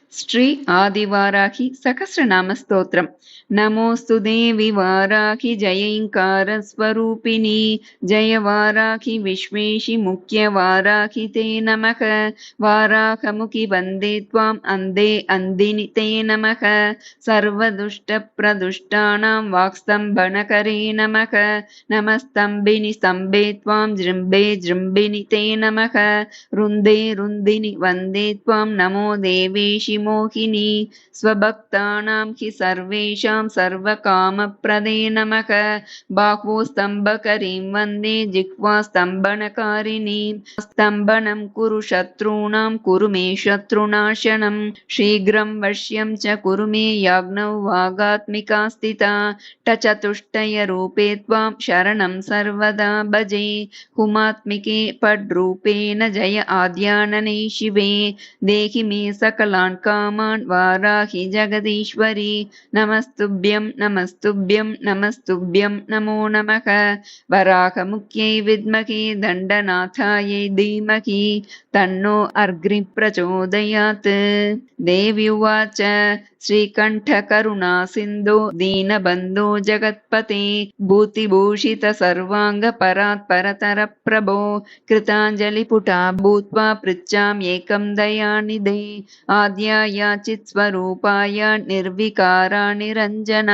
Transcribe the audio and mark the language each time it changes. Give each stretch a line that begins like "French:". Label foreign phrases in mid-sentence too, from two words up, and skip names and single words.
Sanskrit: श्री आदिवाराहि सहस्रनाम स्तोत्रं नमोऽस्तु देवि वाराहि जयैंकार स्वरूपिणि. जय वाराहि विश्वेशि मुख्य वाराहि ते नमः. वाराहमुखि वन्दे त्वां अन्दे अन्दिनि ते नमः. सर्वदुष्ट प्रदुष्टानां वाक्स्तम्भनकरे नमः. नमस्तम्भिनि स्तम्भे त्वां जृम्भे जृम्भिनि ते नमः. रुन्दे रुन्दिनि वन्दे त्वां नमो देवेशि मोहिनि. स्वभक्तानां हि सर्वेषां सर्वकामप्रदे नमः. बाह्वो स्तम्भकरीं वन्दे जिह्वा स्तम्भनकारिणीं. स्तम्भनं कुरु शत्रुणां कुरु मे शत्रुनाशनं. शीघ्रं वश्यं च कुरु मे याज्ञौ वागात्मिका स्थिता. टचतुष्टय रूपे त्वां शरणं सर्वदा भजे. हुमात्मिके पड्रूपेण जय आद्यानने शिवे. देहि मे सकलान् कामान् वाराहि जगदीश्वरि. नमस्तुभ्यं नमस्तुभ्यं नमस्तुभ्यं नमो नमः. वराहमुख्यै विद्महे दण्डनाथायै धीमहि तन्नो अग्नि प्रचोदयात्. देव्युवाच श्रीकण्ठकरुणा सिन्धो दीनबन्धो जगत्पते. भूतिभूषित सर्वाङ्ग परात्परतर प्रभो. कृताञ्जलिपुटा भूत्वा पृच्छाम्येकं दयानिधे. आद्यायाचित् स्वरूपाय निर्विकारा निरञ्जना.